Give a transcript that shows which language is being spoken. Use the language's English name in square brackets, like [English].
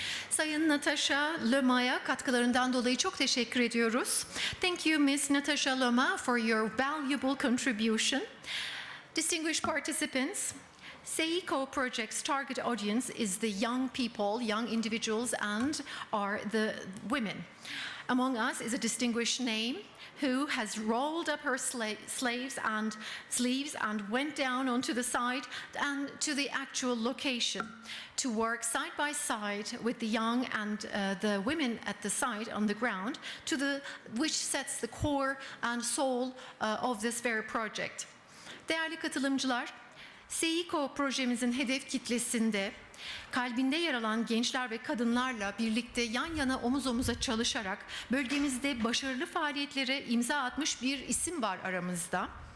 [Turkish] Sayın Natasha Lema'ya katkılarından dolayı çok teşekkür ediyoruz. [English] Thank you, Ms. Natasha Lema, for your valuable contribution. Distinguished participants, SEECO project's target audience is the young people, young individuals, and are the women. Among us is a distinguished name who has rolled up her sleeves and went down onto the site and to the actual location to work side by side with the young and the women at the site on the ground, which sets the core and soul of this very project. [Turkish] Değerli katılımcılar, SEECO projemizin hedef kitlesinde kalbinde yer alan gençler ve kadınlarla birlikte yan yana omuz omuza çalışarak bölgemizde başarılı faaliyetlere imza atmış bir isim var aramızda.